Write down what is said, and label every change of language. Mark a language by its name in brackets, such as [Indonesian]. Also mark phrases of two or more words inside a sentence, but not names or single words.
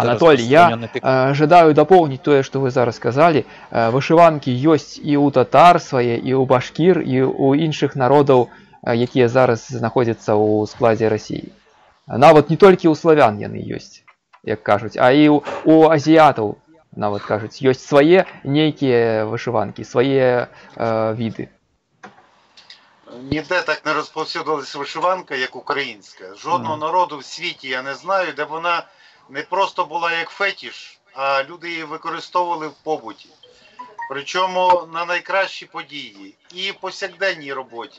[Ukrainian] Анатолій, я жадаю доповнити те, що ви зараз сказали. Вишиванки є і у татар своє, і у башкір, і у інших народів, які зараз знаходяться у складі Росії. Навіть не тільки у славян вони є, як кажуть, а і у азіатів. [Belarusian] нават кажуць, ёсць свае нейкія вышыванкі, свае віды. [Ukrainian] Ніде так не розповсюдилася вишиванка, як українська. Жодного народу в світі я не знаю, де вона не просто була як фетіш, а люди її використовували в побуті. Причому на найкращі події і в повсякденній роботі.